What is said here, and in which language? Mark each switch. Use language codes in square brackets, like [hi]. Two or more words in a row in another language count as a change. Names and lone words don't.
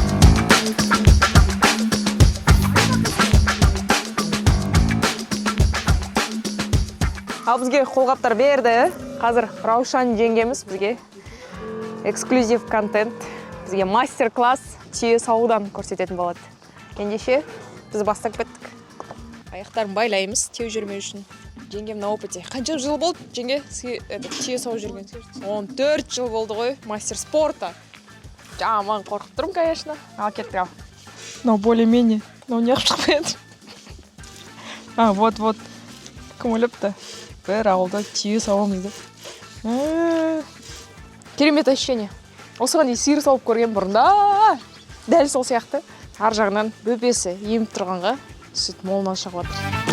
[kk] Ал бізге қолғаптар берді. Қазір Раушан жеңгеміз бізге эксклюзив контент, бізге мастер-класс түйе сауыдан көрсететін болады. Ендеше біз бастап кеттік. Аяқтарын байлаймыз, теу жүрмеу үшін. [ru] Жеңгем на опыте. Қанша жыл болды, жеңге түйе сауып жүрген? 14 жыл болды ғой, мастер спорта. Жаман қорқып тұрмын, конечно. Ал кеттік ал. Но более-менее. Но [kk] не шықпайды. Вот. Кім өліпті? Бір ауылда түйе сауамыз деп. Керемет ощущение. Осыған дейін сиыр сауып көрген бұрында. Дәл сол сияқты. Ар жағынан бөпесі еміп тұрғанға сүт молынан шығып жатыр.